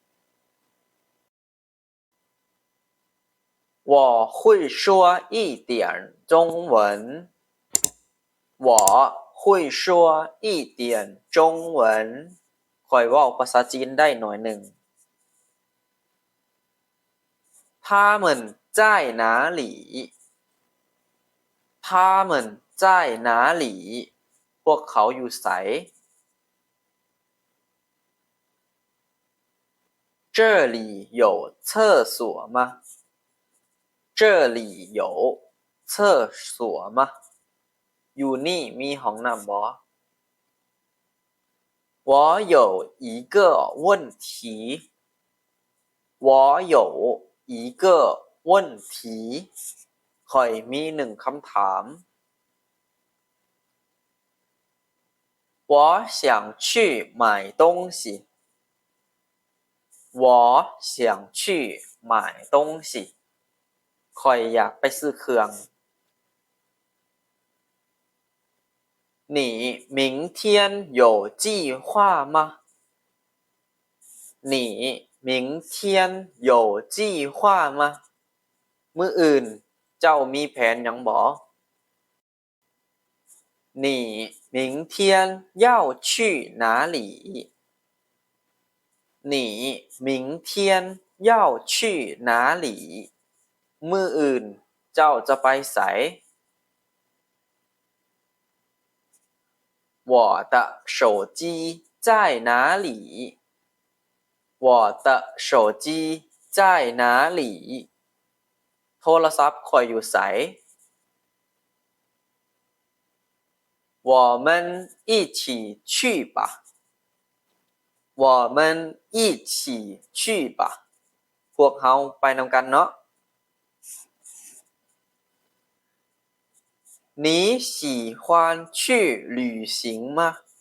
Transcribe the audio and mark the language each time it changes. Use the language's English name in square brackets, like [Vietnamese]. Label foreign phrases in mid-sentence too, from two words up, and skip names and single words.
[Chinese] 我会说一点中文我会说一点中文 [Northeastern Thai] ข้อยเว้าภาษาจีนได้หน่อยหนึ่ง [Chinese] 他们在哪里他们在哪里 [Northeastern Thai] พวกเขาอยู่ไส [Chinese] 这里有厕所吗这里有厕所吗 [Northeastern Thai] อยู่นี่มีห้องน้ำบ่ [Chinese] 我有一个问题我有一个问题 [Northeastern Thai] ข้อยมีหนึ่งคำถาม [Chinese] 我想去买东西我想去买东西 [Northeastern Thai] ข้อยอยากไปซื้อเครื่อง [Chinese] 你明天有计划吗你明天有计划吗 [Northeastern Thai] มื้ออื่นเจ้ามีแผนหยังบ่ [Chinese] 你明天要去哪里你明天要去哪里 [Northeastern Thai] มื้ออื่นเจ้าจะไปไส [Chinese] 我的手机在哪里我的手机在哪里 [Northeastern Thai] โทรศัพท์ข้อยอยู่ไส [Chinese] 我们一起去吧我们一起去吧 [Northeastern Thai] พวกเฮาไปนำกันเนาะ [Chinese] 你喜欢去旅行吗